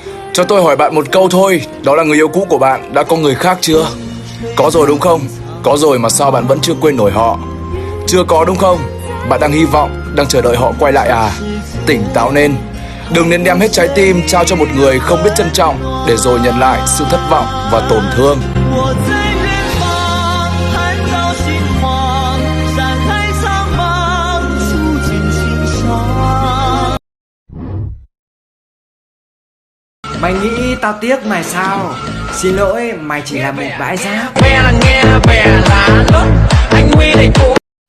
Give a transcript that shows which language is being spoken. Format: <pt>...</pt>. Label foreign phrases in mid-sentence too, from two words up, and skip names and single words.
<vi>Cho tôi hỏi bạn một câu thôi, đó là người yêu cũ của bạn đã có người khác chưa? Có rồi đúng không? Có rồi mà sao bạn vẫn chưa quên nổi họ? Chưa có đúng không? Bạn đang hy vọng, đang chờ đợi họ quay lại à? Tỉnh táo lên. Đừng nên đem hết trái tim trao cho một người không biết trân trọng, để rồi nhận lại sự thất vọng và tổn thương.</vi> <zh>我在远方看到星光，山海苍茫，触景心伤。</zh> <vi>Mày nghĩ tao tiếc mày sao? Xin lỗi, mày chỉ là một bãi rác. Bè là nghe bè là lớp anh Huy thầy cũ</vi>